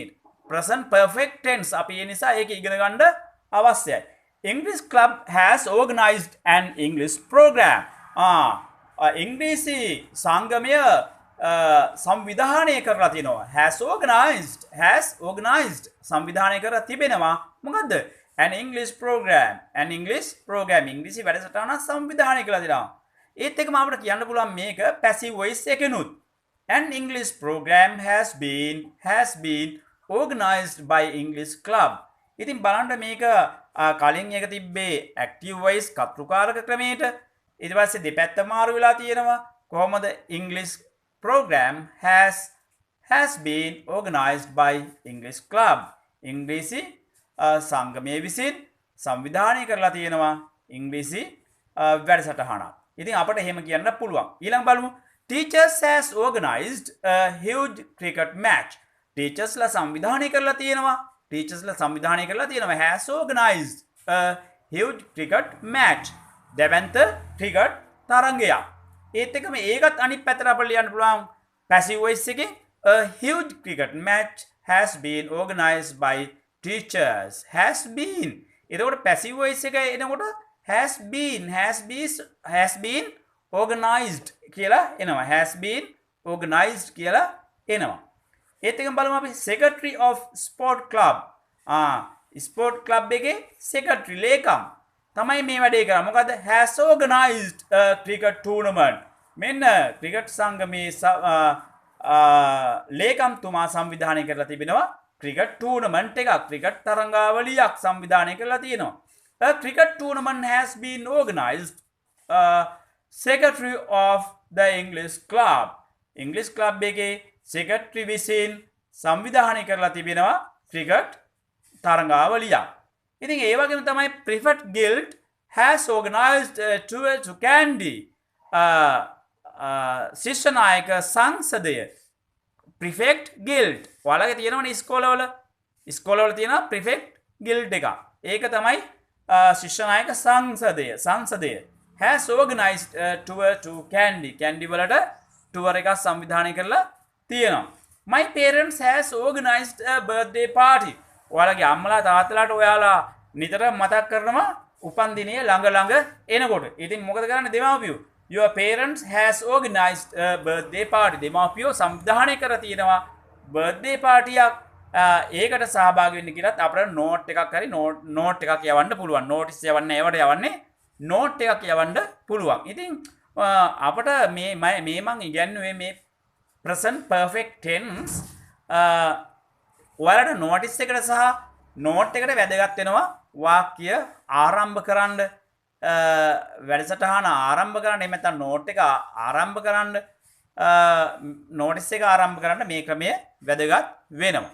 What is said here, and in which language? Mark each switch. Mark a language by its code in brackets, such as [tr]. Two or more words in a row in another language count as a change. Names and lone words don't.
[en] present perfect tense [si] අපි ඒ නිසා ඒක ඉගෙන ගන්න අවශ්‍යයි. [en] English club has organized an English program. [si] ඉංග්‍රීසි සංගමය සංවිධානය කරලා තියෙනවා. [en] has organized [si] සංවිධානය කරලා තිබෙනවා. මොකද්ද? [en] an English program [si] ඉංග්‍රීසි වැඩසටහනක් සංවිධානය කරලා තියෙනවා. ඒත් එකම අපිට කියන්න පුළුවන් මේක [en] passive voice [si] එකෙනුත්. [en] an English program has been organized by English club. [si] ඉතින් බලන්න මේක කලින් එක තිබ්බේ [en] active voice [si] කර්තෘකාරක ක්‍රමයට. ඊට පස්සේ දෙපැත්ත මාරු වෙලා තියෙනවා. කොහොමද? [en] English program has been organized by English club. [si] ඉංග්‍රීසි සංගමය විසින් සංවිධානය කරලා තියෙනවා ඉංග්‍රීසි වැඩසටහනක්. ඉතින් අපට එහෙම කියන්න පුළුවන්. ඊළඟ බලමු. [en] Teachers has organized a huge cricket match. [si] Teachersලා සංවිධානය කරලා තියෙනවා. [en] has organized a huge cricket match. [si] දැවැන්ත ක්‍රිකට් තරගයක්. ඒත් එකම ඒකත් අනිත් පැත්තට අපිට ලියන්න පුළුවන් [en] passive voice [si] එකෙන් [en] a huge cricket match has been organized by teachers. has been. [si] එතකොට [en] passive voice [si] එක එනකොට [en] has been organized [si] කියලා එනවා. [en] has been organized [si] කියලා එනවා. ඒත් එකම බලමු අපි [en] secretary of sport club. sport club [si] එකේ secretary ලේකම් තමයි මේ වැඩේ කරන්නේ. [en] මොකද has organized a cricket tournament. [si] මෙන්න ක්‍රිකට් සංගමේ ලේකම්තුමා සංවිධානය කරලා තිබෙනවා [en] cricket tournament [si] එකක්. ක්‍රිකට් තරඟාවලියක් සංවිධානය කරලා තියෙනවා. [en] A cricket tournament has been organized. Secretary of the English club. English club [si] එකේ secretary විසින් සංවිධානය කරලා තිබෙනවා ක්‍රිකට් තරඟාවලියක්. ඉතින් ඒ වගේම තමයි [en] Prefect Guild has organized a tour to Kandy. [si] ශිෂ්‍ය නායක සංසදය Prefect Guild. ඔයාලගේ තියෙනවනේ ඉස්කෝලවල තියෙන Prefect Guild එක. ඒක තමයි ශිෂ්‍ය නායක සංසදය. [en] has organized a tour to Kandy. [si] Kandy වලට tour එකක් සංවිධානය කරලා තියෙනවා. [en] My parents has organized a birthday party. [si] ඔයාලගේ අම්මලා තාත්තලාට ඔයාලා නිතර මතක් කරනවා උපන්දිනය ළඟ එනකොට. ඉතින් මොකද කරන්නේ දෙමාපියෝ? [en] Your parents has organized a birthday party. [si] දෙමාපියෝ සංවිධානය කරලා තියෙනවා [en] birthday party [si] එකක්. ඒකට සහභාගී වෙන්න කියලාත් අපිට note එකක් හරි note එකක් යවන්න පුළුවන්. notice යවන්න ඒවට යවන්නේ note එකක් යවන්න පුළුවන්. ඉතින් අපිට මේ මං ඉගෙනුවේ මේ [en] present perfect tense [si] ඔයාලට notice එකට සහ note එකට වැදගත් වෙනවා වාක්‍ය ආරම්භ කරන්න, වැඩසටහන ආරම්භ කරන්න, එහෙම නැත්නම් note එක ආරම්භ කරන්න, notice එක ආරම්භ කරන්න මේ ක්‍රමය වැදගත් වෙනවා.